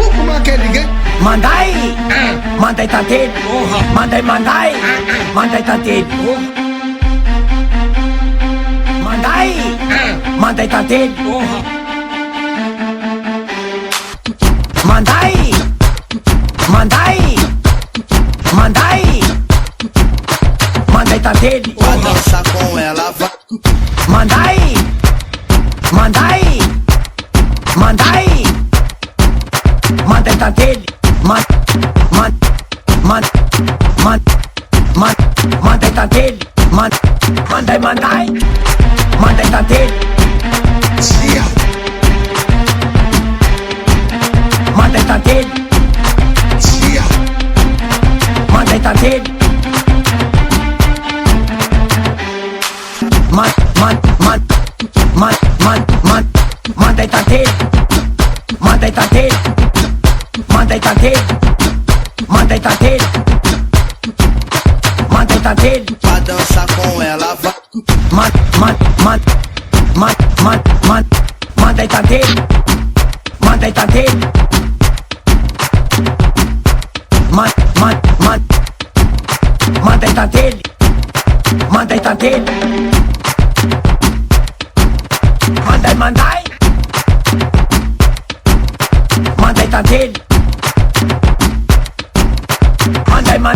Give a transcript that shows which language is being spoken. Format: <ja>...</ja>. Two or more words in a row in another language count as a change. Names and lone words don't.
<mg>Manday, Manday tantely, Manday, Manday tantely, Manday, Manday tantely, Manday, Manday tantely.</mg> <pt>Vai dançar com ela, vai.</pt> <mg>Manday, Manday tantely, Manday tantely, Manday tantely, Manday tantely, Manday tantly, Manday tantly, Manday tantly, Manday tantly, Manday tantly, Manday tantly.</mg> <pt>Vai dançar com ela, vai.</pt> <mg>Manday tantly, Manday tantly, Manday tantly, Manday tantly, Manday tantly, Manday</mg>